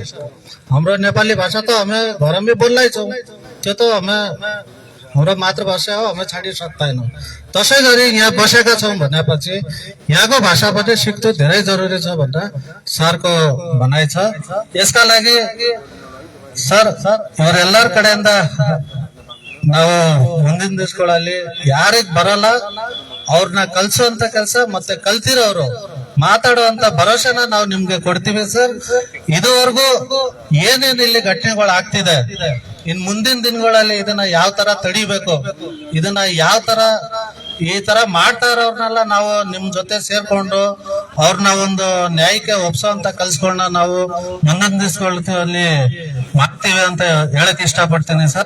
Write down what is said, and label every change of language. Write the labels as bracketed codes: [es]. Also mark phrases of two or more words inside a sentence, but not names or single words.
[ne] हाम्रो नेपाली भाषा त हामी घरमै बोल्दै छौँ, त्यो त हाम्रो मातृभाषा हो, हामी छाडी सक्दैनौँ. त्यसै गरी यहाँ बसेका छौँ भनेपछि यहाँको भाषा पनि सिक्नु धेरै जरुरी छ भनेर सरको भनाइ छ. यसका लागि [kn] ಸರ್ ಇವರೆಲ್ಲರ ಕಡೆಯಿಂದ ನಾವು ಮುಂದಿನ ದಿವಸಗಳಲ್ಲಿ ಯಾರಿಗೆ ಬರಲ್ಲ ಅವ್ರನ್ನ ಕಲ್ಸುವಂತ ಕೆಲಸ ಮತ್ತೆ ಕಲ್ತಿರೋರು ಮಾತಾಡುವಂತ ಭರವಸೆನ ನಾವು ನಿಮ್ಗೆ ಕೊಡ್ತೀವಿ ಸರ್. ಇದುವರೆಗೂ ಏನೇನ್ ಇಲ್ಲಿ ಘಟನೆಗಳು ಆಗ್ತಿದೆ, ಇನ್ ಮುಂದಿನ ದಿನಗಳಲ್ಲಿ ಇದನ್ನ ಯಾವ ತರ ತಡಿಬೇಕು, ಇದನ್ನ ಯಾವ ತರ ಈ ತರ ಮಾಡ್ತಾ ಇರೋರ್ನೆಲ್ಲ ನಾವು ನಿಮ್ ಜೊತೆ ಸೇರ್ಕೊಂಡು ಅವ್ರನ್ನ ಒಂದು ನ್ಯಾಯಕ್ಕೆ ಒಪ್ಸೋಂತ ಕಲ್ಸ್ಕೊಂಡ ನಾವು ಮುಂದಿನ ದಿವಸಗಳಲ್ಲಿ ಮಾಡ್ತೀವಿ ಅಂತ ಹೇಳಕ್ ಇಷ್ಟಪಡ್ತೀನಿ ಸರ್.